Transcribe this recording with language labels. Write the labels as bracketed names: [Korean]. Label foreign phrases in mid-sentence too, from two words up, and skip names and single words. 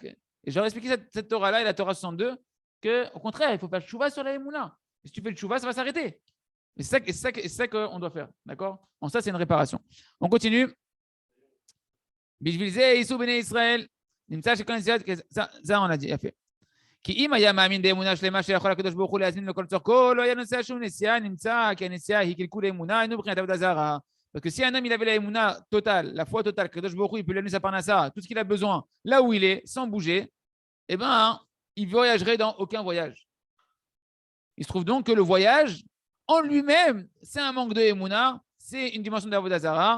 [French] Et j'aurais expliqué cette Torah-là et la Torah 62 qu'au contraire, il faut faire le chouva sur la Emouna. Si tu fais le chouva, ça va s'arrêter. Et c'est ça qu'on doit faire. D'accord? En ça, c'est une réparation. On continue. Bishvilze, Issou Bene Israël. Ça, on a dit. Il a fait. [Hebrew] כי אם היה מאמין באמונה שלמה שיכול הקדוש ברוך הוא להזמין לכל צורכו, לא היה נוסע שום נסיעה, נמצא כי הנסיעה היא קלקול האמונה, אינו מבחינת עבודה זרה. [French] Parce que si un homme il avait la émouna totale, la foi totale, que Kadosh Baruch Hu, il peut lui amener sa parnassa, tout ce qu'il a besoin, là où il est, sans bouger, eh ben, il voyagerait dans aucun voyage. Il se trouve donc que le voyage, en lui-même, c'est un manque de émouna, c'est une dimension d' [Hebrew] עבודה זרה.